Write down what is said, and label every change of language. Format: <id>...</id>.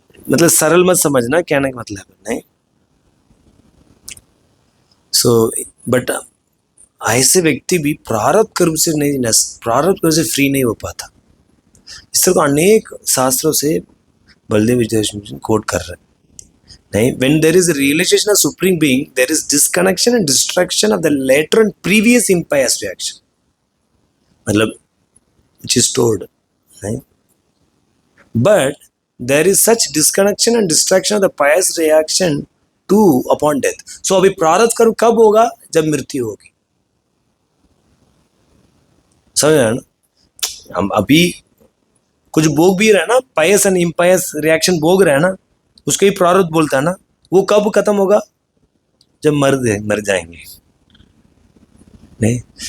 <hi>मतलब सरल मत समझना, कहने का मतलब नहीं। सो बट ऐसे व्यक्ति भी प्रारब्ध कर्म से नहीं, प्रारब्ध कर्म से फ्री नहीं हो पाता। इस तरह को अनेक शास्त्रों से बलदेव विजय कोट कर रहे हैं।</hi> <en>नहीं, when there is a realization of supreme being, there is disconnection and destruction of the later and previous impious reaction, मतलब which is stored, नहीं, but there is such disconnection and destruction of the pious reaction too upon death.</en> <hi>So अभी प्रारब्ध कर्म कब होगा, जब मृत्यु होगी। समझ रहे हैं ना, हम अभी कुछ भोग भी रहे ना, पायस एंड इम्पायस रिएक्शन भोग रहे हैं ना, उसको ही प्रारब्ध बोलता है ना। वो कब खत्म होगा, जब मर जाएंगे, नहीं।</hi>